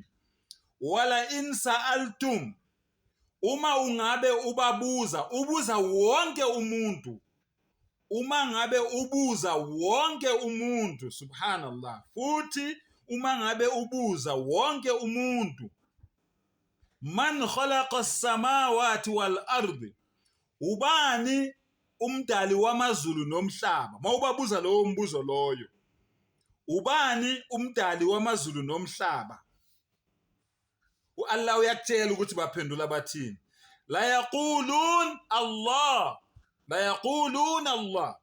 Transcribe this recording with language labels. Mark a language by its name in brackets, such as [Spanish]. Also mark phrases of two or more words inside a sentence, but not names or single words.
[Arabic] ولئن سألتم, [Zulu] uma ungabe ubuza wonke umuntu. Uma ngabe ubuza wonke umuntu, subhanallah. Futhi uma ngabe ubuza wonke umuntu, [Arabic] من خلق السماوات والأرض, [Zulu] ubani umdali wamazulu nomhlaba. Mawubabuza lowo mbuzo loyo, ubani umdali wamazulu nomhlaba, uAllah uyakutshela ukuthi baphendula bathini. [Arabic] ليقولن الله، ليقولن الله.